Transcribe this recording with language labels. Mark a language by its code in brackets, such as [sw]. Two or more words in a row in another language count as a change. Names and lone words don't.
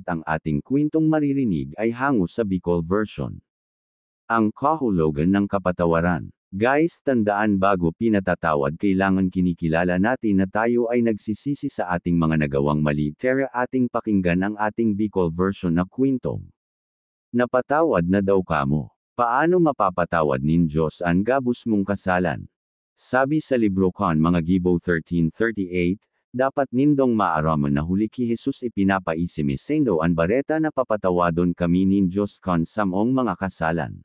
[tl] Ang ating kwentong maririnig ay hango sa Bicol version. Ang kahulugan ng kapatawaran. Guys, tandaan, bago pinatatawad kailangan kinikilala natin na tayo ay nagsisisi sa ating mga nagawang mali. Tara ating pakinggan ang ating Bicol version na kwentong. [bik] Napatawad na daw kamo. Paano mapapatawad nin Diyos ang gabos mong kasalan? Sabi sa libro kan mga Gibo 13:38, dapat nindong maaraman na huli ki Jesus ipinapaisimisendo an bareta na papatawadon kami nin Diyos kan samong mga kasalan.